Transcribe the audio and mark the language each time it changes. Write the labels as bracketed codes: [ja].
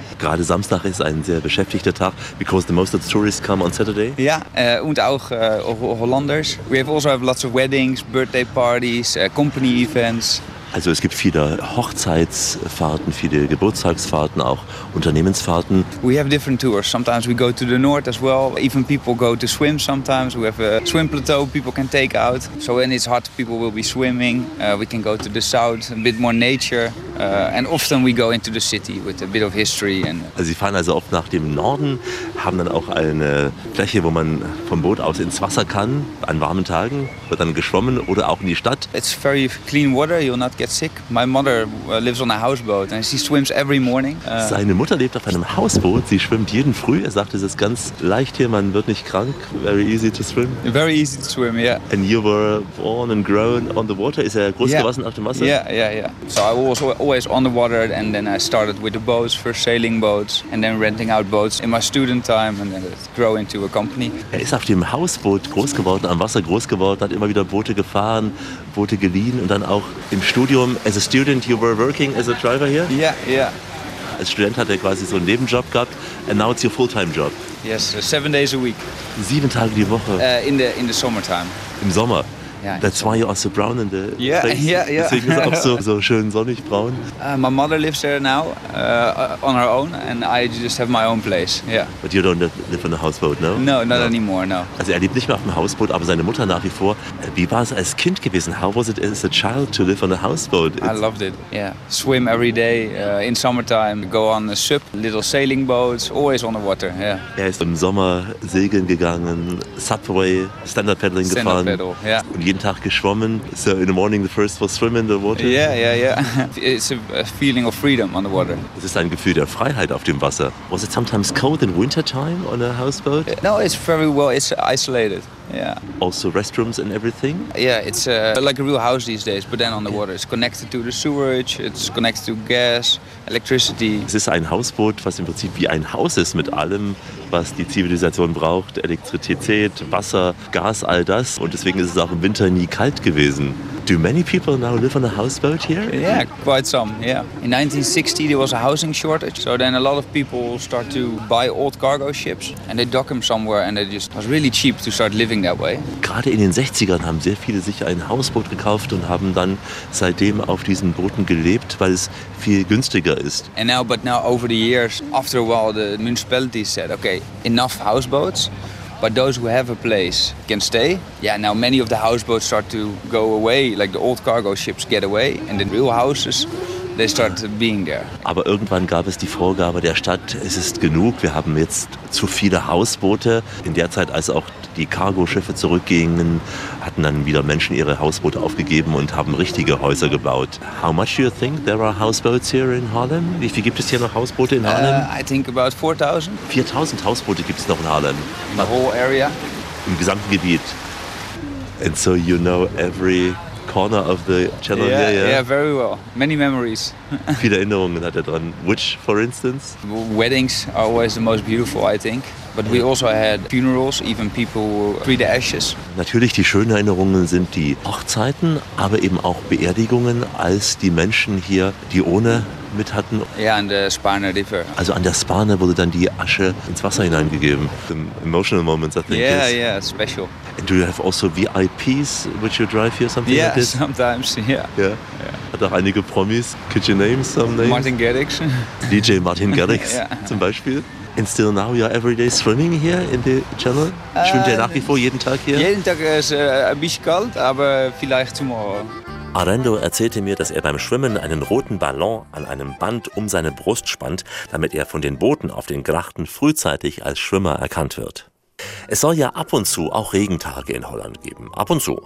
[de] Gerade Samstag ist ein sehr beschäftigter Tag, [en] because the most of the tourists come on Saturday. [de] Ja, und auch Hollanders. [en] We have also have lots of weddings, birthday parties, company events. [de] Also es gibt viele Hochzeitsfahrten, viele Geburtstagsfahrten, auch Unternehmensfahrten. [en] We have different tours. Sometimes we go to the north as well. Even people go to swim sometimes. We have a swim plateau people can take out. So when it's hot, people will be swimming. We can go to the south, a bit more nature. And often we go into the city with a bit of history. [de] Also Sie fahren also oft nach dem Norden, haben dann auch eine Fläche, wo man vom Boot aus ins Wasser kann, an warmen Tagen, wird dann geschwommen oder auch in die Stadt. [en] It's very clean water, you're not get sick. My mother lives on a houseboat and she swims every morning. [de] Seine Mutter lebt auf einem Hausboot, sie schwimmt jeden Früh. Er sagt, es ist ganz leicht hier, man wird nicht krank. [en] Very easy to swim. Very easy to swim, yeah. And you were born and grown on the water. [de] Ist er groß geworden auf dem Wasser? [en] Yeah. So I was always on the water and then I started with the boats, first sailing boats and then renting out boats in my student time and then it grew into a company. [de] Er ist auf dem Hausboot groß geworden, am Wasser groß geworden, hat immer wieder Boote gefahren, Boote geliehen und dann auch im Studium. [en] As a student, you were working as a driver here? Yeah. [de] Als Student hat er quasi so einen Nebenjob gehabt. [en] And now it's your full-time job? Yes, 7 days a week. [de] 7 Tage die Woche? [en] In the summertime. [de] Im Sommer? [en] Yeah, that's why you are so brown in the face. [de] Deswegen ist auch so schön sonnig braun. [en] My mother lives there now on her own and I just have my own place. Yeah. But you don't live on a houseboat, no? No, not anymore. [de] Also er lebt nicht mehr auf dem Hausboot, aber seine Mutter nach wie vor. Wie war es als Kind gewesen? [en] How was it as a child to live on a houseboat? I loved it, yeah. Swim every day in summertime, go on a sup, little sailing boats, always on the water, yeah. [de] Er ist im Sommer segeln gegangen, Subway, Standard Paddling gefahren. [en] Standard Paddle, yeah. [de] Jeden Tag geschwommen. [en] So in the morning the first was swim in the water. Yeah. It's a feeling of freedom on the water. [de] Es ist ein Gefühl der Freiheit auf dem Wasser. [en] Was it sometimes cold in winter time on a houseboat? No, it's very well. It's isolated. Yeah. Also restrooms and everything? Yeah, it's like a real house these days, but then on the water. It's connected to the sewage. It's connected to gas, electricity. [de] Es ist ein Hausboot, was im Prinzip wie ein Haus ist mit allem, was die Zivilisation braucht: Elektrizität, Wasser, Gas, all das. Und deswegen ist es auch im Winter nie kalt gewesen. [en] Do many people now live on a houseboat here? Yeah, quite some, yeah. In 1960 there was a housing shortage, so then a lot of people start to buy old cargo ships and they dock them somewhere and it was really cheap to start living that way. [de] Gerade in den 60ern haben sehr viele sich ein Hausboot gekauft und haben dann seitdem auf diesen Booten gelebt, weil es viel günstiger ist. [en] And now, but now over the years, after a while the municipalities said, okay, enough houseboats. But those who have a place can stay. Yeah, now many of the houseboats start to go away, like the old cargo ships get away, and the real houses, they start being there. [de] Aber irgendwann gab es die Vorgabe der Stadt, es ist genug, wir haben jetzt zu viele Hausboote. In der Zeit, als auch die Cargo-Schiffe zurückgingen, hatten dann wieder Menschen ihre Hausboote aufgegeben und haben richtige Häuser gebaut. [en] How much do you think there are houseboats here in Harlem? [de] Wie viel gibt es hier noch Hausboote in Harlem? [en] I think about 4,000. [de] 4,000 Hausboote gibt es noch in Harlem? [en] In the whole area. [de] Im gesamten Gebiet. [en] And so you know every corner of the channel. Yeah, very well. Many memories. [de] Viele Erinnerungen hat er dran. [en] Which, for instance? Weddings are always the most beautiful, I think. But we also had funerals, even people free the ashes. [de] Natürlich, die schönen Erinnerungen sind die Hochzeiten, aber eben auch Beerdigungen, als die Menschen hier, die ohne mit hatten? Ja, an der Spana River. Also an der Spana wurde dann die Asche ins Wasser hineingegeben. [en] The emotional moments, I think. Yeah, is. Yeah, special. And do you have also VIPs which you drive here, something yeah, like this? Yeah, sometimes, yeah. Yeah? Yeah. [de] Hat auch einige Promis. [en] Could you name some names? Martin Garrix. [de] DJ Martin Garrix, yeah. Zum Beispiel. [en] And still now you are every day swimming here in the channel? [de] Schwimmt ihr nach wie vor jeden Tag hier? Jeden Tag ist ein bisschen kalt, aber vielleicht [en] tomorrow. [de] Arendo erzählte mir, dass er beim Schwimmen einen roten Ballon an einem Band um seine Brust spannt, damit er von den Booten auf den Grachten frühzeitig als Schwimmer erkannt wird. Es soll ja ab und zu auch Regentage in Holland geben. Ab und zu.